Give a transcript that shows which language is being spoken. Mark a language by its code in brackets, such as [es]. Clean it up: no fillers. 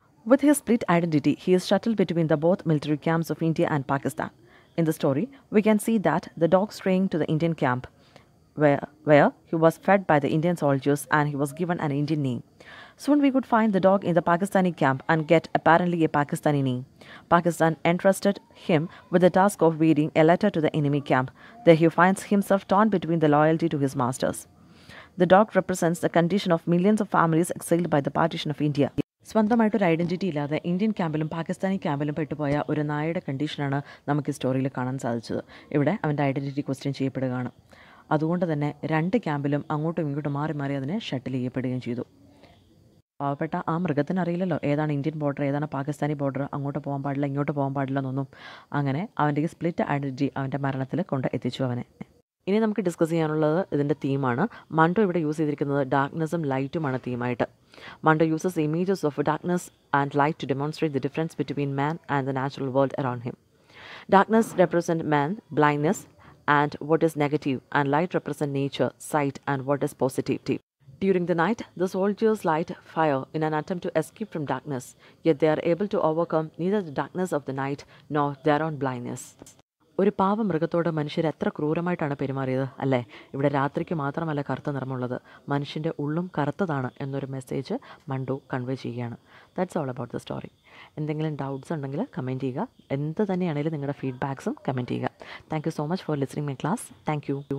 [en] With his split identity, he is shuttled between the both military camps of India and Pakistan. In the story, we can see that the dog straying to the Indian camp, where he was fed by the Indian soldiers and he was given an Indian name. Soon we could find the dog in the Pakistani camp and get apparently a Pakistani name. Pakistan entrusted him with the task of reading a letter to the enemy camp. There he finds himself torn between the loyalty to his masters. The dog represents the condition of millions of families exiled by the partition of India. [ml] സ്വന്തമായിട്ടൊരു identity ഇല്ലാതെ Indian ക്യാമ്പിലും Pakistani ക്യാമ്പിലും പെട്ടുപോയ ഒരു നായയുടെ കണ്ടീഷനാണ് നമുക്ക് ഈ സ്റ്റോറിയിൽ കാണാൻ സാധിച്ചത്. ഇവിടെ അവൻ്റെ ഐഡൻറ്റിറ്റി ക്വസ്റ്റ്യൻ ചെയ്യപ്പെടുകയാണ്. അതുകൊണ്ട് തന്നെ രണ്ട് ക്യാമ്പിലും അങ്ങോട്ടും ഇങ്ങോട്ടും മാറി മാറി അതിനെ ഷട്ടിൽ ചെയ്യപ്പെടുകയും ചെയ്തു. പാവപ്പെട്ട ആ മൃഗത്തിന് അറിയില്ലല്ലോ ഏതാണ് ഇന്ത്യൻ ബോർഡർ ഏതാണ് പാകിസ്ഥാനി ബോർഡർ, അങ്ങോട്ട് പോകാൻ പാടില്ല ഇങ്ങോട്ട് പോകാൻ പാടില്ല എന്നൊന്നും. അങ്ങനെ അവൻ്റെ ഈ സ്പ്ലിറ്റ് ഐഡൻറ്റിറ്റി അവൻ്റെ മരണത്തിൽ കൊണ്ട് എത്തിച്ചു അവനെ. ഇനി നമുക്ക് ഡിസ്കസ് ചെയ്യാനുള്ളത് ഇതിൻ്റെ തീമാണ്. മണ്ടോ ഇവിടെ യൂസ് ചെയ്തിരിക്കുന്നത് ഡാർക്ക്നെസ്സും ലൈറ്റുമാണ് തീമായിട്ട്. Mando uses the images of darkness and light to demonstrate the difference between man and the natural world around him. Darkness represents man, blindness, and what is negative, and light represents nature, sight, and what is positive. During the night, the soldiers light fire in an attempt to escape from darkness, yet they are able to overcome neither the darkness of the night nor their own blindness. ഒരു പാവ മൃഗത്തോട് മനുഷ്യർ എത്ര ക്രൂരമായിട്ടാണ് പെരുമാറിയത് അല്ലേ? ഇവിടെ രാത്രിക്ക് മാത്രമല്ല കറുത്ത നിറമുള്ളത്, മനുഷ്യൻ്റെ ഉള്ളും കറുത്തതാണ് എന്നൊരു മെസ്സേജ് മണ്ടു കൺവേ ചെയ്യുകയാണ്. [en] That's all about the story. [ml] എന്തെങ്കിലും ഡൗട്ട്സ് ഉണ്ടെങ്കിൽ കമൻറ്റ് ചെയ്യുക. എന്ത് തന്നെയാണെങ്കിലും നിങ്ങളുടെ ഫീഡ്ബാക്സും കമൻറ്റ് ചെയ്യുക. [en] Thank you so much for listening my class. Thank you.